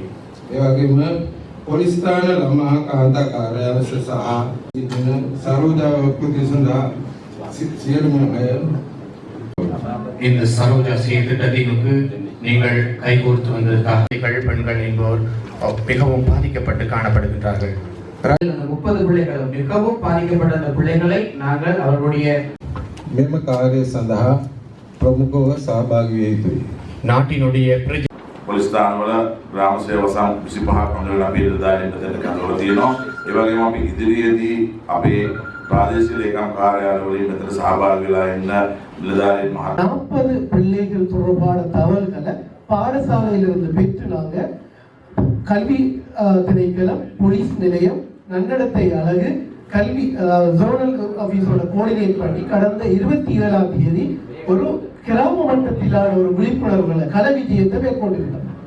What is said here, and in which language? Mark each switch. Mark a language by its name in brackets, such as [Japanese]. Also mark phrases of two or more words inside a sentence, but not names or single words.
[Sinhala] පොලිස් ස්ථාන ළමා කාන්තා කාර්යාලය සහ සරෝජා ප්‍රතිසන්දා සියලුම අය [Tamil] இந்த சரோஜா திட்டத்திற்கு நீங்கள் கைகோர்த்து வந்ததற்காக பெண்கள் என்போர் மிகவும் பாதிக்கப்பட்டு காணப்படுகின்றார்கள். 30 பிள்ளைகள் மிகவும் பாதிக்கப்பட்ட அந்த பிள்ளைகளை நாங்கள் அவர்களுடைய [Sinhala] මෙම කාර්යය සඳහා ප්‍රමුඛව සහභාගී විය යුතුයි. [Tamil] நாட்டினுடைய [Sinhala] පොලිස් ස්ථානවල ග්‍රාම සේවකයන් 25ක් හඳුනන අපි නිලධාරීන් දෙන්න කඳවල තියෙනවා. ඒ වගේම අපි ඉදිරියේදී අපේ ප්‍රාදේශීය ලේකම් කාර්යාලවලින් මෙතන සහභාගී වෙලා ඉන්න නිලධාරීන් මහත් [Tamil] 40 பிள்ளைகள் தொடர்பான தகவல்களை பாடசாலையிலிருந்து பெற்று நாங்க கல்வி திணைக்களம், போலீஸ் நிலையம், நன்னடத்தை அலகு, கல்வி [English] zonal officeoda coordinate [Tamil] பண்ணி கடந்த 27ஆம் தேதி ஒரு கிராம மட்டத்திலான ஒரு விழிப்புணர்வுகளை கல விஜயத்தை மேற்கொண்டிருக்கிறோம்.